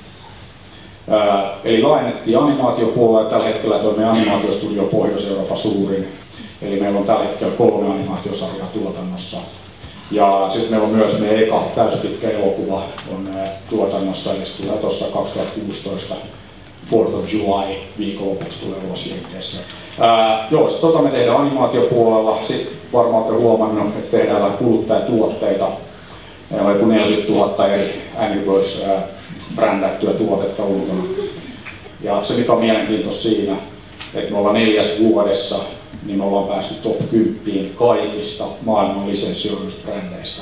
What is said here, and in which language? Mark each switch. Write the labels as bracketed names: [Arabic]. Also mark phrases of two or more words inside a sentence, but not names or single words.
[Finnish] Eli laajennettiin animaatiopuolella ja tällä hetkellä tuo meidän animaatiostudio Pohjois-Euroopan suurin. Eli meillä on tällä hetkellä 3 animaatiosarjaa tuotannossa. Ja sitten meillä on myös meidän eka täyspitkä elokuva on tuotannossa, eli se tulee tuossa 2016 [English] 4th of July [Finnish] viikonlopuksi tulee ulos Jenkeissä. Me tehdään animaatiopuolella. Sitten varmaan olette huomannut, että tehdään kuluttajatuotteita. Meillä on joku 40 000 eri Angry Birds brändättyä tuotetta ulkona. Ja se mikä on mielenkiintoista siinä, että me ollaan 4 vuodessa, niin me ollaan päästy top 10 kaikista maailman lisenssioiduista brändeistä.